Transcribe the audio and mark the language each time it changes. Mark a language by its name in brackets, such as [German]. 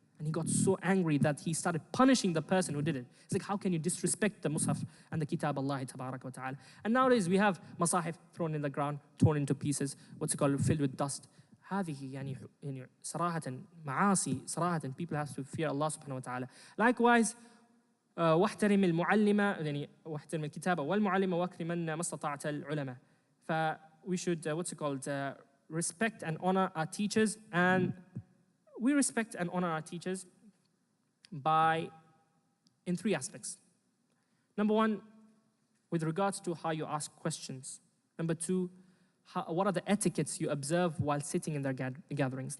[English] And he got so angry that he started punishing the person who did it. It's like, how can you disrespect the mushaf and the kitab Allah tabarak wa ta'ala? And nowadays we have masahif thrown in the ground, torn into pieces, what's it called, filled with dust. [Arabic] هذه يعني صراحة معاصي صراحة, [English] people have to fear Allah subhanahu wa ta'ala. Likewise, [Arabic] واحترم المعلمة يعني واحترم الكتابة والمعلمة واكرمن ما استطعت العلماء. [English] We should respect and honor our teachers, and we respect and honor our teachers in three aspects. Number one, with regards to how you ask questions. Number two, what are the etiquettes you observe while sitting in their gatherings.